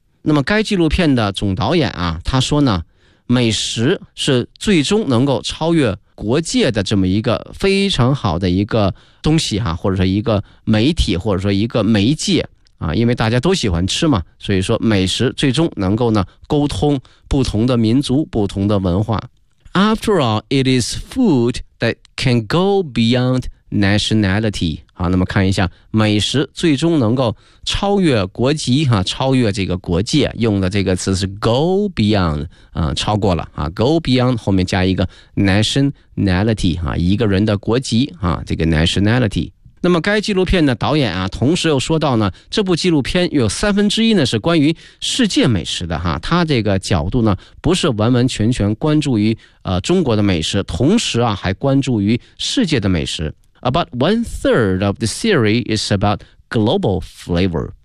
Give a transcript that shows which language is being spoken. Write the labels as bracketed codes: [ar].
[zh] 那么该纪录片的总导演啊，他说呢，美食是最终能够超越国界的这么一个非常好的一个东西啊，或者说一个媒体，或者说一个媒介啊，因为大家都喜欢吃嘛，所以说美食最终能够呢沟通不同的民族、不同的文化。 [en] After all, it is food that can go beyond nationality。 [zh] 好，那么看一下，美食最终能够超越国籍哈、啊，超越这个国界，用的这个词是 go beyond 啊、超过了啊 ，go beyond 后面加一个 nationality 啊，一个人的国籍啊，这个 nationality。那么该纪录片的导演啊，同时又说到呢，这部纪录片有三分之一呢是关于世界美食的哈，他这个角度呢不是完完全全关注于中国的美食，同时啊还关注于世界的美食。 [en] About one third of the series is about global flavor。